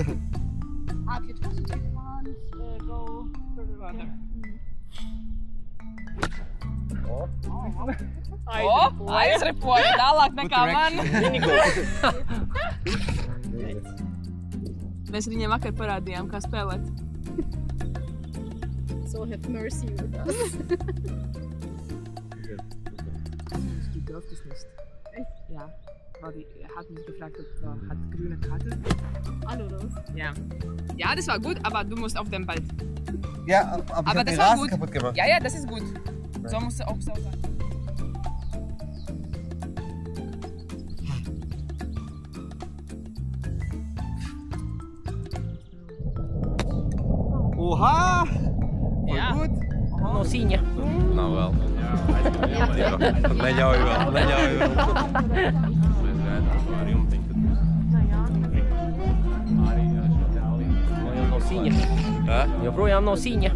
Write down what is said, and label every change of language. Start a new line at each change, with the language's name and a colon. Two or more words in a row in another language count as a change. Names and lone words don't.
Latvian: Aizripoja tālāk nekā man. Mēs viņiem vakar parādījām, kā spēlēt.
English: So have mercy with us.
German: Du durftest nicht. Echt? Ja. Er hat mich gefragt, ob er hat grüne Karte. Alle oder was? Ja. Ja, das war gut, aber du musst auf den Ball. Ja, aber das ich war hab den Rasen gut. kaputt gemacht. Ja, das ist gut. So musst du auch so sein. Oha! Voll Ja. gut!
Latvian: No sīņa. Nav vēl. Neļauj vēl, neļauj vēl. Mēs gaidām ar jumtiņu, kad būs. Joprojām nav sīņa. Joprojām nav sīņa.